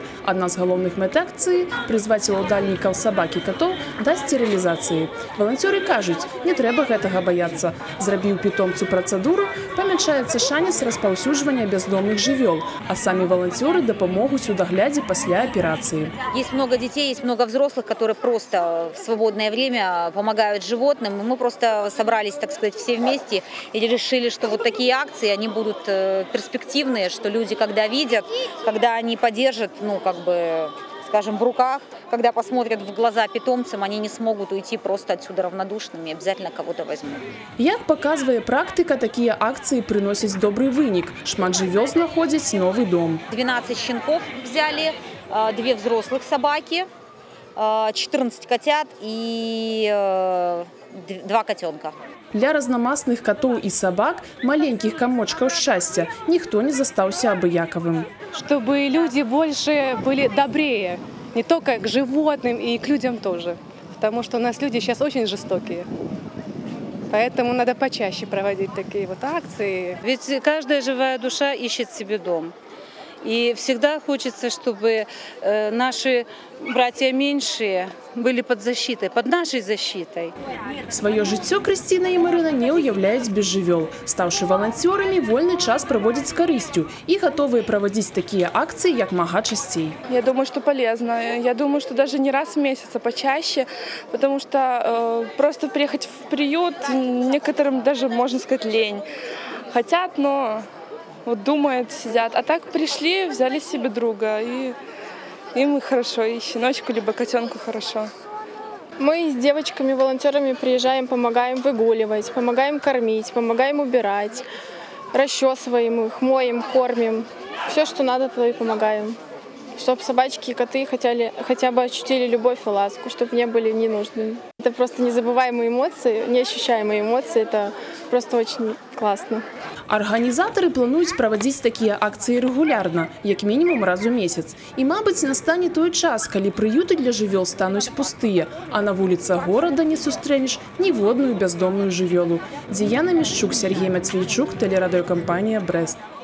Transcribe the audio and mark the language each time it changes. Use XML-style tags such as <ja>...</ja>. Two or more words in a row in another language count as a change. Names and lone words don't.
<be>Адна з галоўных мэт акцыі – прызваць ўладальнікаў сабак і катоў да стерылізацыі. Валанцёры кажуць, не трэба гэтага баяцца. Зрабіў пітомцу працэдуру, памяншаецца шанец распаўсюджвання бяздомных жывёл, а самі валанцёры дапамогуць у даглядзе пасля аперацыі.</be> <ru>Есть много детей, есть много взрослых, которые просто в свободное время помогают животным. Мы просто собрались, так сказать, все вместе и решили, что вот такие акции, они будут перспективные, что люди, когда видят, когда они поддержат, ну, как бы, скажем, в руках, когда посмотрят в глаза питомцам, они не смогут уйти просто отсюда равнодушными, обязательно кого-то возьмут. Як показывает практика, такие акции приносят добрый вынік.</ru> <be>Шмат жывёл знаходзяць новый дом.</be> <ru>12 щенков взяли, 2 взрослых собаки, 14 котят и 2 котенка. Для разномастных котов и собак, маленьких комочков счастья, никто не застался обыяковым. Чтобы люди больше были добрее, не только к животным и к людям тоже. Потому что у нас люди сейчас очень жестокие. Поэтому надо почаще проводить такие вот акции. Ведь каждая живая душа ищет себе дом. И всегда хочется, чтобы наши братья меньшие были под защитой, под нашей защитой.</ru> <be>Свое жыццё Крысціна і Марына не ўяўляюць без жывёл. Стаўшы валанцёрамі, вольны час праводзяць з карысцю і гатовыя праводзіць такія акцыі як мага часцей.</be> <ru>Я думаю, что полезно. Я думаю, что даже не раз в месяц, а почаще, потому что просто приехать в приют некоторым даже, можно сказать, лень. Хотят, но вот думают, сидят. А так пришли, взяли себе друга, и им хорошо, и щеночку, либо котенку хорошо. Мы с девочками-волонтерами приезжаем, помогаем выгуливать, помогаем кормить, помогаем убирать, расчесываем их, моем, кормим. Все, что надо, то и помогаем. Чтобы собачки и коты хотя бы ощутили любовь и ласку, чтобы не были ненужными. Это просто незабываемые эмоции, неощущаемые эмоции. Это просто очень классно.</ru> <be>Арганізатары плануюць праводзіць такія акцыі рэгулярна, як мінімум раз у месяц. І, мабыць, настане той час, калі прыюты для жывёл стануць пустыя, а на вуліцах горада не сустрэнеш ніводную бяздомную жывёлу. Дзіяна Мішчук, Сергей Мацвейчук, тэлерадыёкампанія «Брэст».</be>